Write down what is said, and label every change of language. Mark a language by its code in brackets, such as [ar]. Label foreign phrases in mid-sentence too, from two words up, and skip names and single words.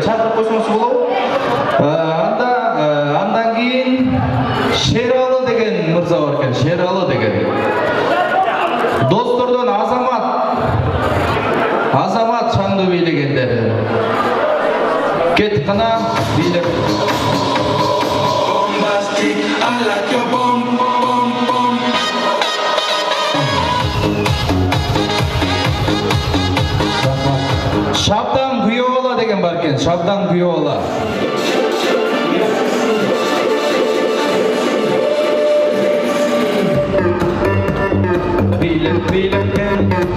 [ky] Чакырып койсоңуз болобу? Андан кийин Шералы деген мырза бар экен. Шералы деген. Достордон Азамат шаңдуу бийлегендер. Кеттик кана бийлеп. [en] I like your bum, bum, bum. [ky] Шабдан Күйөбала деген бар екен. Шабдан Күйөбала. Бийлеп кен.